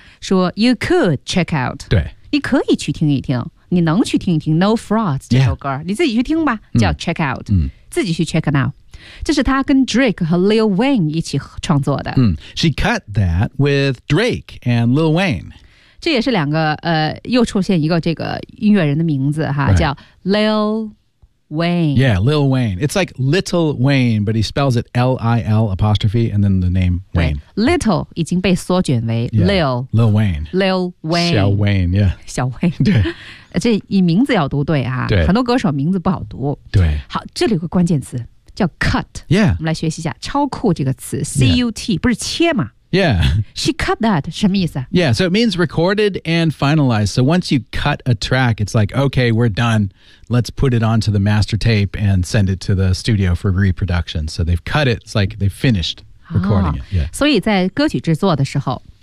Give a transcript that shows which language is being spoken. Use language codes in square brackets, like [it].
[en] 说 you could check out. [zh] 对。你可以去听一听。你能去听一听 No Frauds 这首歌、 [en] yeah. [zh] 你自己去听吧叫 [en] Check Out、 [zh] 自己去 [en] Check Now [zh] 这是他跟 Drake 和 Lil Wayne 一起创作的、 [en] She cut that with Drake and Lil Wayne [zh] 这也是两个又出现一个这个音乐人的名字哈、 [en] right. [zh] 叫 Lil Wayne. [en] Yeah, Lil Wayne. It's like Little Wayne, but he spells it L-I-L apostrophe and then the name Wayne. [zh] Little 已经被缩卷为 Lil. [en] Yeah, Lil Wayne. Lil Wayne. [zh] 小 Wayne, yeah. 小 Wayne. 对。这以名字要读对啊，对，很多歌手名字不好读。对，好，这里有个关键词叫 cut。 [en] Yeah， [zh] 我们来学习一下“超酷”这个词 ，cut、yeah. 不是切吗 [en] ？Yeah， she cut that [zh] 什么意思 [en] ？Yeah， so it means recorded and finalized. So once you cut a track, it's like okay, we're done. Let's put it onto the master tape and send it to the studio for reproduction. So they've cut it. It's like they've finished recording it.、Oh, yeah， [zh] 所以在歌曲制作的时候。